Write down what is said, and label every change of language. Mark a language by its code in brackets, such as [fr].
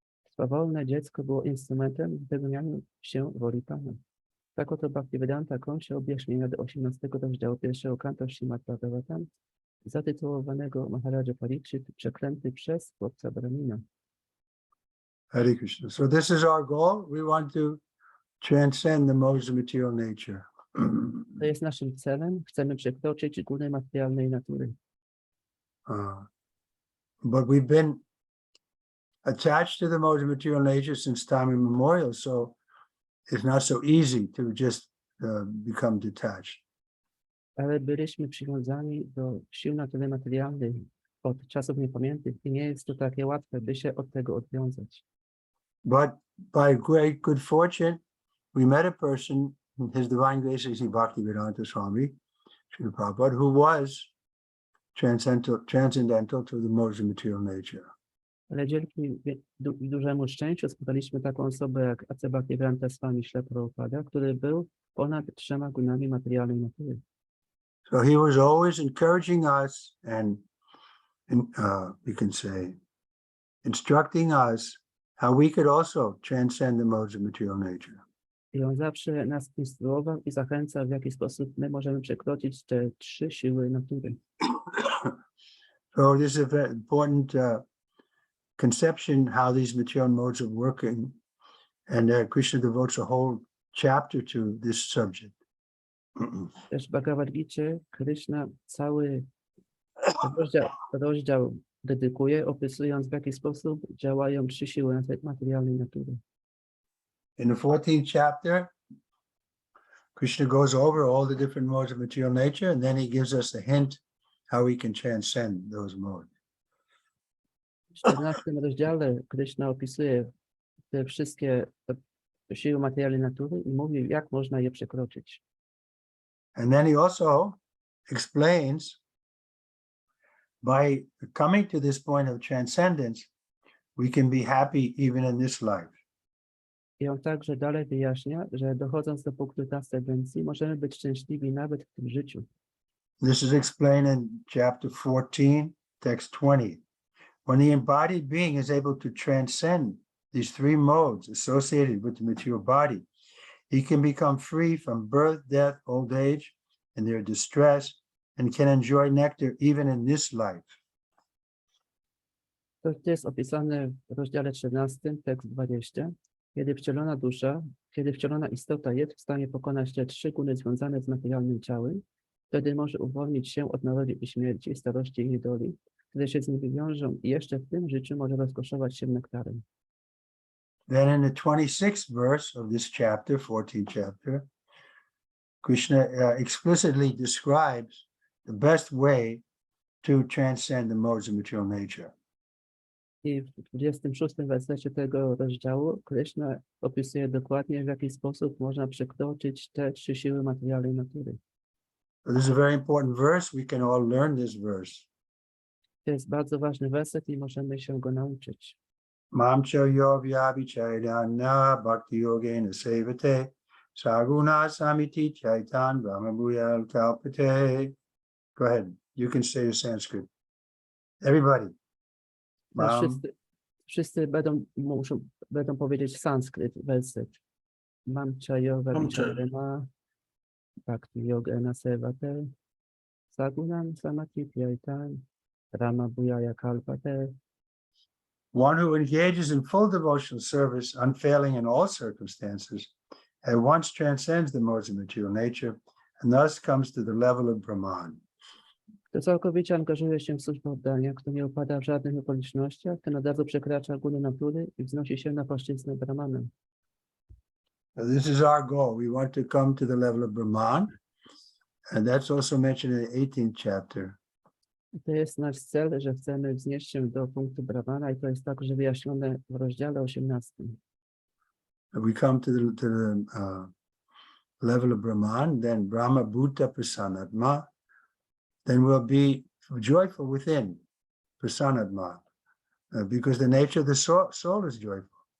[pl] Swawolne dziecko było instrumentem w wypełnianiu się woli Pana. Tak oto Bhaktivedanta kończy objaśnienia do 18 rozdziału pierwszego kanto Śrimad Bhagavatam, zatytułowanego Maharaja Pariksit, przeklęty przez chłopca Brahmina. [en] Hare Krishna. So this is our goal. We want to transcend the modes of material nature. [pl] To jest naszym celem. Chcemy przekroczyć guny materialnej natury. [en] But we've been attached to the modes of material nature since time immemorial, so it's not so easy to just become detached. [pl] Ale byliśmy przywiązani do sił natury materialnej od czasów niepamiętnych i nie jest to takie łatwe, by się od tego odwiązać. [en] But by great good fortune, we met a person, His Divine Grace Sri Bhaktivedanta Swami, Srila Prabhupada, who was transcendental to the modes of material nature. [pl] Ale dzięki dużemu szczęściu spotkaliśmy taką osobę jak A.C. Bhaktivedanta Swami Srila Prabhupada, który był ponad trzema gunami materialnej natury. [en] So he was always encouraging us and we can say, instructing us how we could also transcend the modes of material nature. [pl] I on zawsze nas instruował i zachęca, w jaki sposób my możemy przekroczyć te 3 siły natury. [en] So this is a very important conception how these material modes are working. And Krishna devotes a whole chapter to this subject. [pl] Też w Bhagavad Gita Krishna cały rozdział dedykuje, opisując, w jaki sposób działają 3 siły materialnej natury. [en] In the 14th chapter, Krishna goes over all the different modes of material nature, and then he gives us a hint how we can transcend those modes. [pl] W 14 rozdziale Krishna opisuje te wszystkie siły materialnej natury i mówi, jak można je przekroczyć. [en] And then he also explains by coming to this point of transcendence, we can be happy even in this life. [pl] I on także dalej wyjaśnia, że dochodząc do punktu transcendencji możemy być szczęśliwi nawet w tym życiu. [en] This is explained in chapter 14, text 20. When the embodied being is able to transcend these 3 modes associated with the material body, he can become free from birth, death, old age, and their distress, and can enjoy nectar even in this life. [pl] To jest opisane w rozdziale 13, tekst 20. Kiedy wcielona istota jest w stanie pokonać te 3 guny związane z materialnym ciałem, wtedy może uwolnić się od narodzin i śmierci, starości i niedoli, które się z nimi wiążą i jeszcze w tym życiu może rozkoszować się nektarem. [en] Then in the 26th verse of this chapter, 14th chapter, Krishna explicitly describes the best way to transcend the modes of material nature. [pl] I w 26 wersecie tego rozdziału Krishna opisuje dokładnie, w jaki sposób można przekroczyć te 3 siły materialnej natury. [en] So this is a very important verse. We can all learn this verse. [pl] To jest bardzo ważny werset i możemy się go nauczyć. [sa] Mam yo vyavichaidana bhakti yogena sevate saguna samiti chaitan brahmabhuyal kalpate. [en] Go ahead. You can say the Sanskrit. Everybody. [pl] Wszyscy będą powiedzieć sanskryt, werset. [sa] Mam chayoga vichaidana bhakti yogena sevate sagunam samati chaitan brahmabhuyal kalpate. [en] One who engages in full devotional service, unfailing in all circumstances, at once transcends the modes of material nature, and thus comes to the level of Brahman. [pl] Kto całkowicie angażuje się w służbę oddania, kto nie upada w żadnych okolicznościach, ten od razu przekracza guny natury i wznosi się na płaszczyznę Brahmana. [en] This is our goal. We want to come to the level of Brahman, and that's also mentioned in the 18th chapter. [pl] To jest nasz cel, że chcemy wznieść się do punktu Brahmana i to jest także wyjaśnione w rozdziale 18. [en] We come to the level of Brahman, then Brahma Bhuta Prasanatma, then we'll be joyful within Prasanatma, because the nature of the soul is joyful.